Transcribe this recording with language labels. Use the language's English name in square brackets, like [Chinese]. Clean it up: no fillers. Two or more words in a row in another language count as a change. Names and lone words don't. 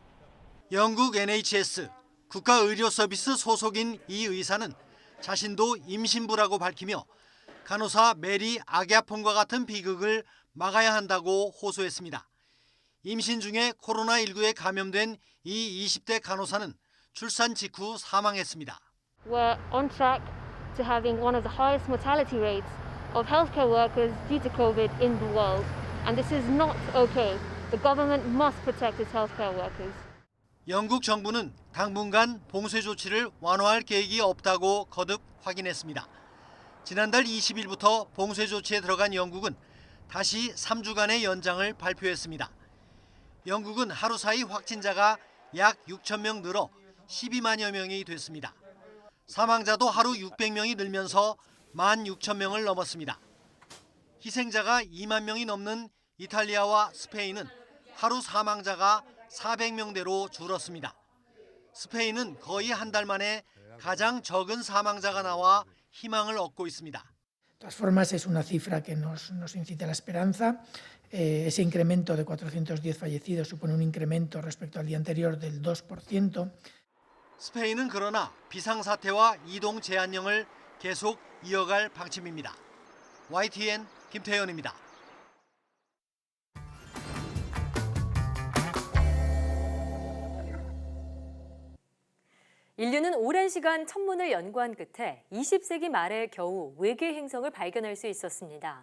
[Korean] 영국 NHS 국가의료서비스 소속인 이 의사는 자신도 임신부라고 밝히며 간호사 메리 아갸폰과 같은 비극을 막아야 한다고 호소했습니다. 임신 중에 코로나19에 감염된 이 20대 간호사는 출산 직후 사망했습니다. [English] We're on track to having one of the highest mortality rates of healthcare workers due to COVID in the world. And this is not okay. The government must protect its healthcare workers. [Korean] 영국 정부는 당분간 봉쇄 조치를 완화할 계획이 없다고 거듭 확인했습니다. 지난달 20일부터 봉쇄 조치에 들어간 영국은 다시 3주간의 연장을 발표했습니다. 영국은 하루 사이 확진자가 약 6천 명 늘어 12만여 명이 됐습니다. 사망자도 하루 600명이 늘면서 16,000명을 넘었습니다. 희생자가 2만 명이 넘는 이탈리아와 스페인은 하루 사망자가 400명대로 줄었습니다. 스페인은 거의 한 달 만에 가장 적은 사망자가 나와 희망을 얻고 있습니다. [Spanish] De todas formas, es una cifra que nos incita a la esperanza. Ese incremento de 410 fallecidos supone un incremento respecto al día anterior del 2%. [Korean] 스페인은 그러나 비상사태와 이동 제한령을 계속 이어갈 방침입니다. YTN 김태현입니다. 인류는 오랜 시간 천문을 연구한 끝에 20세기 말에 겨우 외계 행성을 발견할 수 있었습니다.